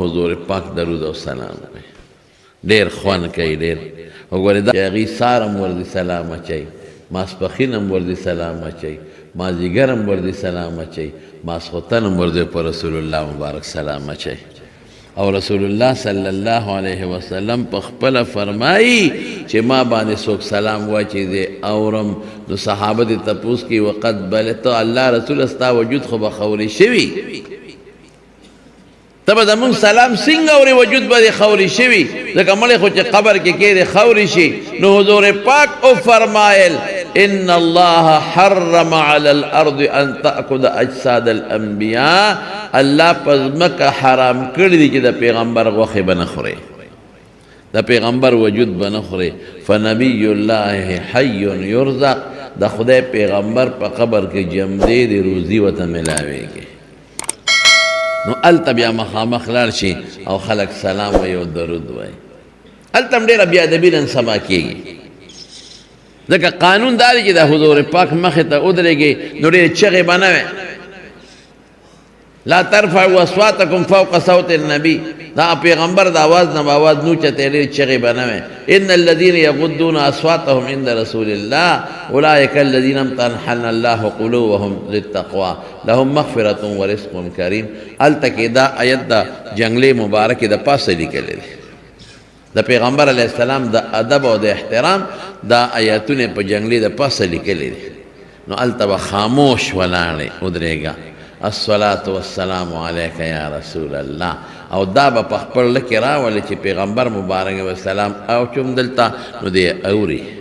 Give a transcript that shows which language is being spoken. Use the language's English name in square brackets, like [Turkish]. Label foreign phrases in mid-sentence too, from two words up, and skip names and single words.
[Pashto] حضور پاک درود او سلام کوي ډېر خوند کوي ډېر وګورئ دا هغې سار هم ورځي سلام اچوي ماسپښین هم ورځي سلام اچوي مازدیګر هم ورځي سلام اچوي ماسخوتن هم ورځي په رسول الله مبارک سلام اچوي او رسول الله [Arabic] صلی الله علیه وسلم [Pashto] په خپله فرمایي چې ما باندې څوک سلام واچي دی اورم نو صحابه دې تپوس کوي [Arabic] وقد بلغت الله رسول [Pashto] ستا وجود خو به خوري شوي ته به زمونږ سلام څنګه اورې وجود به دې خوري شوي ځکه مړی خو چې قبر کې کېدې خوري شي نو حضور پاک او فرمایل ان [Arabic] الله حرم على الارض ان تاكل اجساد الانبياء [Pashto] الله پزمک حرام کړی دی چې د پیغمبر غوښې به نه خوري د پیغمبر وجود به نه خوري [Arabic] فنبی الله حی یرزق [Pashto] د خدای پیغمبر په قبر کې جمدی دی روزي ورته ملاویږي نو هلته بیا مخامخ لاړ شي او خلک سلام وایي او درود وایي هلته هم ډېره بېادبي نن سبا کېږي ځکه قانون دا دی چې د حضور پاک مخې ته ودرېږي نو ډېرې چغې به نه وي [Arabic] لا ترفعوا اصواتکم فوق صوت النبی [Pashto] دا پیغمبر د آواز نه به آواز نو چته ډېرې چغې به نه وي [Arabic] ان الذین یغضون اصواتهم عند رسول الله اولئک الذین امتحن الله قلوبهم للتقوى لهم مغفرة ورزق کریم [Pashto] هلته کې دا آیت د جنګلې مبارکې د پاسه لیکلی دی د پیغمبر علیه السلام د ادب او د احترام دا آیاتونه په جنګلې د پاسه لیکلی دی نو هلته به خاموش ولاړې ودرېږه [Arabic] الصلاة والسلام علیک یا رسول الله [Pashto] او دا به په خپل لکې راولي چې پیغمبر مبارک وسلام او چوم دلته نو دی اوري